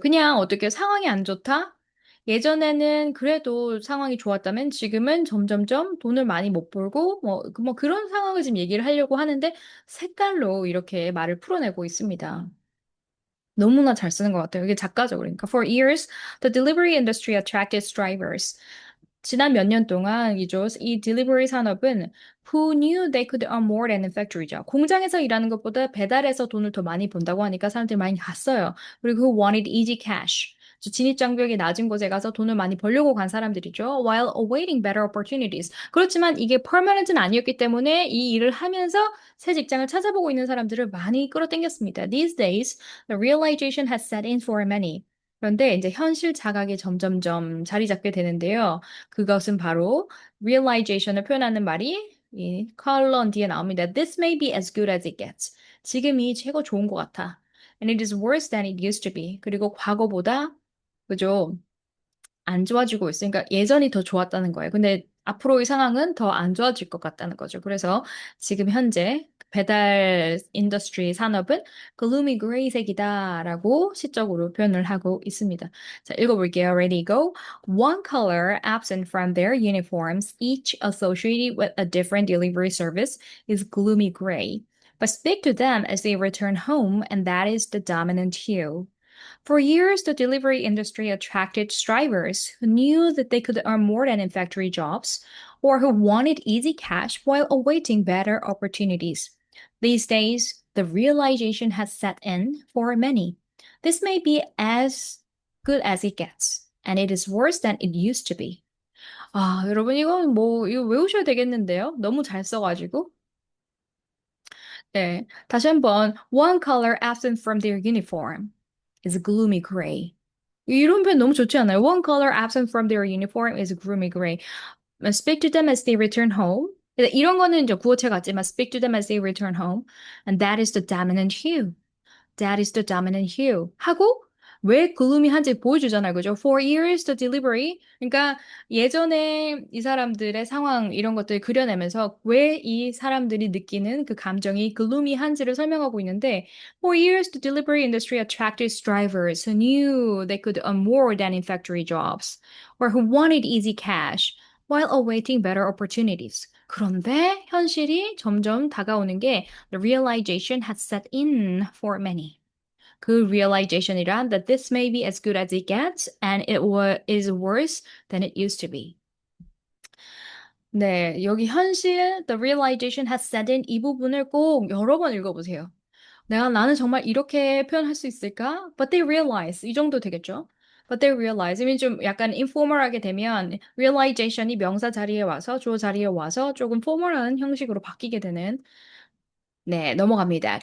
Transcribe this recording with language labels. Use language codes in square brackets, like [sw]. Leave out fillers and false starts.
[ko] 그냥 어떻게 상황이 안 좋다? 예전에는 그래도 상황이 좋았다면 지금은 점점점 돈을 많이 못 벌고 뭐 그런 상황을 지금 얘기를 하려고 하는데 색깔로 이렇게 말을 풀어내고 있습니다. 너무나 잘 쓰는 것 같아요. 이게 작가죠. 그러니까 [en] for years, the delivery industry attracted strivers. [ko] 지난 몇 년 동안 이 딜리버리 산업은 [en] who knew they could earn more than in factory죠. [ko] 공장에서 일하는 것보다 배달해서 돈을 더 많이 번다고 하니까 사람들이 많이 갔어요. 그리고 [en] who wanted easy cash. [ko] 진입장벽이 낮은 곳에 가서 돈을 많이 벌려고 간 사람들이죠. [en] While awaiting better opportunities. [ko] 그렇지만 이게 permanent는 아니었기 때문에 이 일을 하면서 새 직장을 찾아보고 있는 사람들을 많이 끌어당겼습니다. [en] These days, the realization has set in for many. [ko] 그런데 이제 현실 자각이 점점점 자리 잡게 되는데요. 그것은 바로 realization을 표현하는 말이 이 컬런 뒤에 나옵니다. [en] This may be as good as it gets. [ko] 지금이 최고 좋은 것 같아. [en] And it is worse than it used to be. [ko] 그리고 과거보다 그죠? 안 좋아지고 있으니까 예전이 더 좋았다는 거예요. 근데 앞으로의 상황은 더 안 좋아질 것 같다는 거죠. 그래서 지금 현재 배달 인더스트리 산업은 gloomy gray색이다라고 시적으로 표현을 하고 있습니다. 자, 읽어볼게요. [en] Ready, go. One color absent from their uniforms, each associated with a different delivery service, is gloomy gray. But speak to them as they return home, and that is the dominant hue. For years, the delivery industry attracted strivers who knew that they could earn more than in factory jobs or who wanted easy cash while awaiting better opportunities. These days, the realization has set in for many. This may be as good as it gets, and it is worse than it used to be. [ko] 아, 여러분, 이거 외우셔야 되겠는데요? 너무 잘 써가지고. 네. 다시 한번. [en] One color absent from their uniform is gloomy gray. [ko] 이런 표현 너무 좋지 않아요? [en] One color absent from their uniform is gloomy gray. Speak to them as they return home. [ko] 이런 거는 이제 구어체 같지만 [en] speak to them as they return home. And that is the dominant hue. That is the dominant hue. [ko] 하고 왜 글루미한지 보여주잖아요. 그죠? [en] For years the delivery. [ko] 그러니까 예전에 이 사람들의 상황 이런 것들을 그려내면서 왜 이 사람들이 느끼는 그 감정이 글루미한지를 설명하고 있는데 [en] For years the delivery industry attracted drivers who knew they could earn more than in factory jobs or who wanted easy cash while awaiting better opportunities. [ko] 그런데 현실이 점점 다가오는 게 [en] the realization has set in for many. 그 realization이란 that this may be as good as it gets and is worse than it used to be. [ko] 네, 여기 현실 [en] the realization has set in [ko] 이 부분을 꼭 여러 번 읽어보세요. 나는 정말 이렇게 표현할 수 있을까? [en] But they realize [ko] 이 정도 되겠죠? [en] But they realize [ko] 이미 좀 약간 informal하게 되면 realization이 명사 자리에 와서 주어 자리에 와서 조금 formal한 형식으로 바뀌게 되는 네, 넘어갑니다.